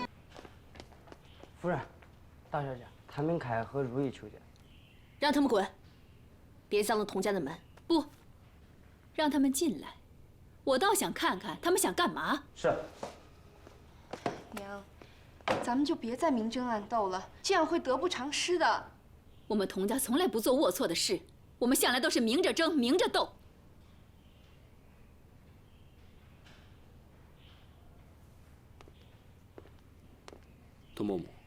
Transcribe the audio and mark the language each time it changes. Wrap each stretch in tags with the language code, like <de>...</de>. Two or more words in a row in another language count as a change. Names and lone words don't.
<zh>夫人，大小姐，譚明凱和如意求見。讓他們滾，別傷了童家的門。不，讓他們進來。我倒想看看他們想幹嘛。是。娘。咱們就別再明爭暗鬥了，這樣會得不償失的。我們童家從來不做齷齪的事，我們向來都是明着爭，明着鬥。童嬤嬤，</zh>